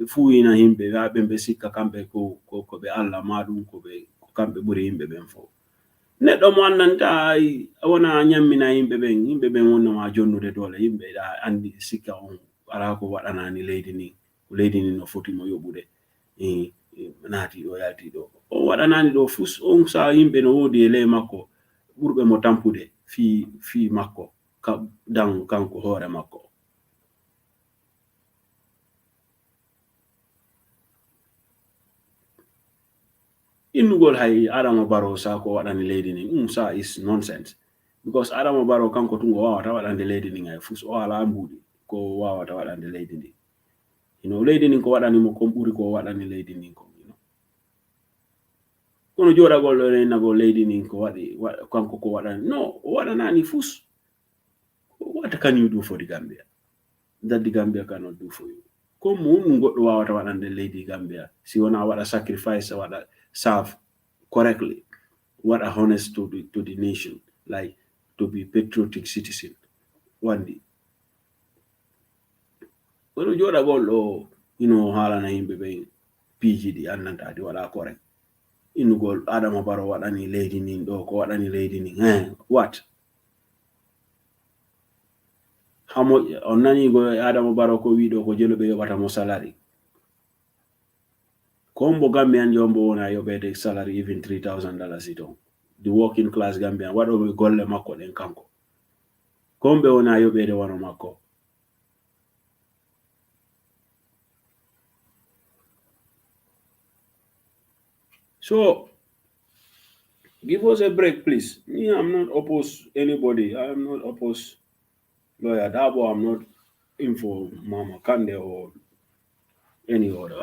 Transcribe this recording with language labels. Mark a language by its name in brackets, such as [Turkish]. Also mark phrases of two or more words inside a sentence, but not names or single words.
[Fula] fuyina himɓe ha ɓe sikka kamɓe ko ɓe Allah maɗum ko kamɓe ɓuri himɓe ɓen fo neɗɗo mo andanta wona nyammina yimɓe ɓen wonnoma jonnude dole yimɓe ɗa andi sikka on ala ko waɗanani leydi ni no foti mo yoɓude naati ɗo yalti ɗo o waɗanani ɗo fus on sa yimɓe no wodi e ley makko ɓurɓe mo tampude fi makko dan kanko hoore makko innugol hay Adama Barrow sa ko waɗani leydi ni sa [English] is nonsense because [Fula] Adama Barrow kanko tungo wawata waɗande leydi ni hay fus o ala mbuɗi ko wawata waɗande leydi ndi leydi nin ko waɗanimo kon ɓuri ko waɗani leydi nin kon kono joɗagol ɗo renagol leydi nin ko waɗi kanko ko waɗani no o waɗanani fus [English] what can you do for the Gambia that the Gambia cannot do for you [Fula] ko mum goɗɗo wawata waɗande leydi Gambia si wona waɗa sacrifice waɗa [English] serve correctly [Fula] waɗa [English] honest to the nation like to be patriotic citizen [Fula] wandi kono joɗagol ɗo haalana yimɓe ɓe piiji ɗi andanta ɗi waɗa correct innugol Adama Barrow waɗani leydi nin ɗo ko waɗani leydi nin what hamo on nani go Adama Barrow ko wiɗo ko jelo ɓe yoɓata mo salary kombo Gambian jombo wona yoɓede salary even $3,000 ton [English] the working class Gambian [Fula] waɗoɓe golle makko ɗen kanko kombe wona yoɓede wano makko [English] so give us a break please. Me, I'm not opposed anybody. I'm not opposed Lawyer Dabo. I'm not in for Mama Kande or any other.